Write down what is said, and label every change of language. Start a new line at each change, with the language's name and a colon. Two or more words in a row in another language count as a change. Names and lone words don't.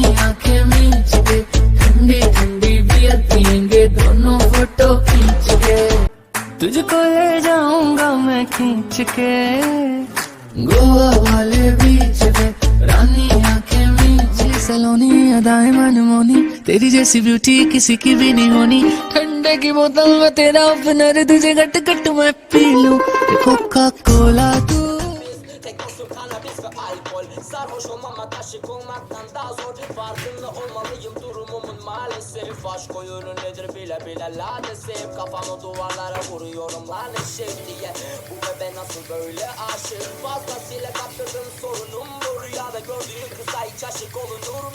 Hindi: आंखें मीच के ठंडी ठंडी बियर पियेंगे दोनों फोटो खींच के तुझको ले जाऊंगा मैं खींच के गोवा वाले बीच पे रानी आंखें मीच सलोनी अदाएं मनमोनी तेरी जैसी ब्यूटी किसी की भी नहीं होनी ठंडे की बोतल में तेरा ओपनर तुझे गट गट मैं पी लूं कोका कोला तू
Turkish: Sarhoş olmamak aşık olmaktan daha zor. Farkında olmalıyım durumumun maalesef. Aşk oyunu nedir bile bile ladesef. Kafamı duvarlara vuruyorum lanet şey diye. Bu bebe nasıl böyle aşık? Fazlasıyla kaptırdım sorunum bu. Rüyada gördüğün kıza hiç aşık olunur mu?